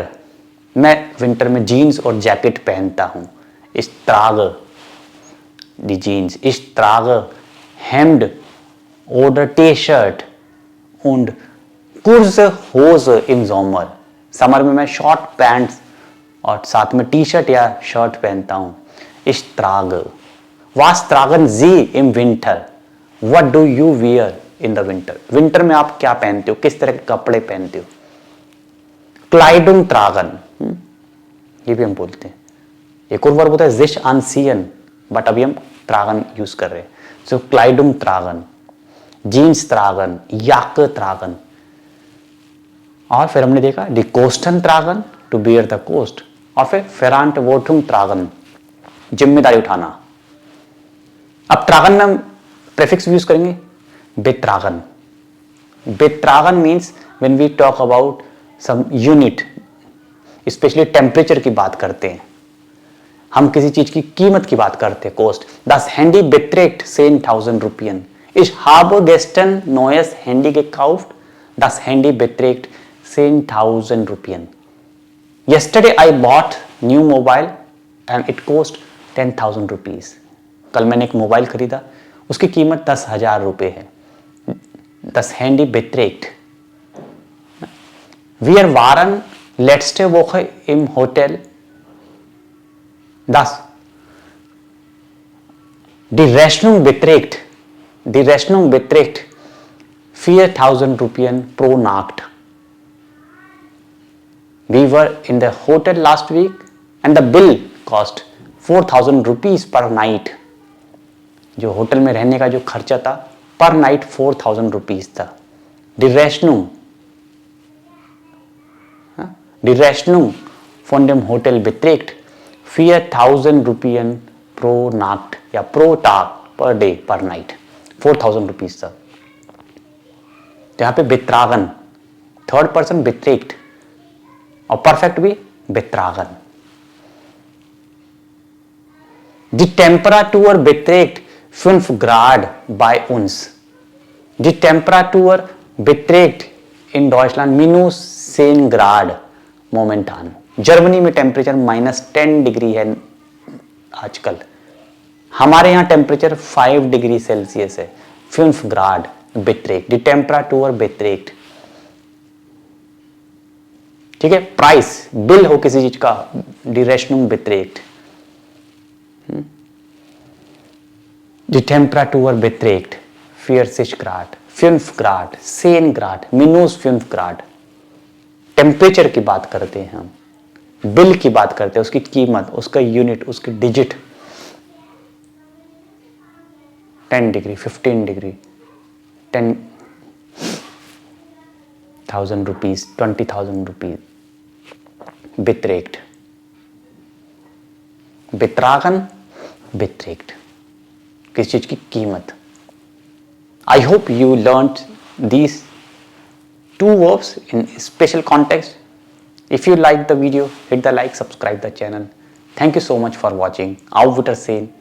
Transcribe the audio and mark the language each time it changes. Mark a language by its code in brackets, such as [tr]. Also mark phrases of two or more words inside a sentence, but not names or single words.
[hi] मैं विंटर में जीन्स और जैकेट पहनता हूं. [de] Ich trage die Jeans. Ich trage Hemd oder T-Shirt und kurze Hose im Sommer. [hi] समर में मैं [en] short pants [hi] और साथ में टी शर्ट या शर्ट पहनता हूं. [de] Ich trage. Was tragen Sie im Winter? [en] What do you wear in the winter? [hi] विंटर में आप क्या पहनते हो, किस तरह के कपड़े पहनते हो. [de] Kleidung tragen. [hi] ये भी हम बोलते हैं. एक और वर्ब होता है [de] sich anziehen, [hi] बट अभी हम tragen यूज कर रहे हैं. [de] सो Kleidung tragen, जीन्स tragen, Jacke tragen. [hi] और फिर हमने देखा [de] die Kosten tragen, [en] to bear the cost. [hi] और फिर [de] Verantwortung tragen, [hi] जिम्मेदारी उठाना. अब tragen में हम [en] prefix use [hi] करेंगे betragen. [en] Betragen means when we talk about some unit, specially temperature [hi] की बात करते हैं, हम किसी चीज की कीमत की बात करते हैं, कॉस्ट. [de] Das Handy beträgt 10.000 Rupien. Ich habe gestern neues Handy gekauft. Das Handy beträgt 10.000 Rupien. [en] Yesterday I bought new mobile and it cost 10,000 rupees. [hi] कल मैंने एक मोबाइल खरीदा, उसकी कीमत 10,000 रुपये है. [de] Das Handy beträgt. Wir waren letzte Woche im Hotel. Das. Die Rechnung beträgt 4,000 Rupien pro Nacht. [en] We were in the hotel last week and the bill cost 4,000 rupees per night. [hi] जो होटल में रहने का जो खर्चा था [en] per night 4,000 rupees [hi] था. [de] Die Rechnung von dem Hotel beträgt 4,000 Rupien pro Nacht या pro Tag [en] per day per night. [hi] 4,000 रुपीज था. तो यहाँ पे बेत्रागन, [en] third person [hi] beträgt और परफेक्ट भी betragen. [de] Die Temperatur beträgt 5 Grad bei uns. Die Temperatur beträgt in Deutschland -10 Grad momentan. [hi] जर्मनी में टेम्परेचर -10 डिग्री है आजकल. हमारे यहाँ टेम्परेचर 5 [en] degree Celsius [hi] है. [de] 5 Grad beträgt. Die Temperatur beträgt. [hi] ठीक है. प्राइस, बिल हो किसी चीज का, [de] Die Rechnung beträgt. Die Temperatur beträgt 40 Grad, 5 Grad, 10 Grad, -5 Grad. [hi] टेम्परेचर की बात करते हैं हम, बिल की बात करते हैं, उसकी कीमत, उसका यूनिट, उसकी डिजिट. [en] 10 degree, 15 degree, 10,000 rupees, 20,000 rupees. [de] beträgt. betragen, beträgt. [hi] किस चीज की कीमत. [en] I hope you learned these 2 verbs in special context. If you like the video, hit the like, subscribe the channel. Thank you so much for watching. [de] Auf Wiedersehen.